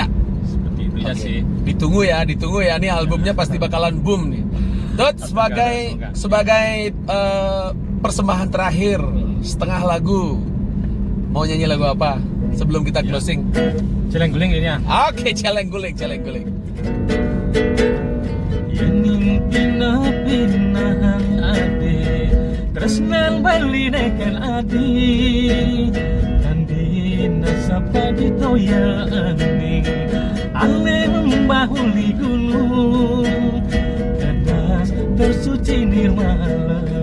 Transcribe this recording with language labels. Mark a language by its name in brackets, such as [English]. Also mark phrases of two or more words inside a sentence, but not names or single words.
[Indonesian] Seperti itu ya Oke. sih. Ditunggu ya. Nih albumnya pasti bakalan boom nih. Tot sebagai persembahan terakhir setengah lagu. Mau nyanyi lagu apa sebelum kita closing? Celeng guling ini ya. Oke, celeng guling. [Balinese] Yening pina-pinahan ade tresnan bali neken adi tandina sapa ditoyaning ale membahuli gunung kadas tersuci nirmala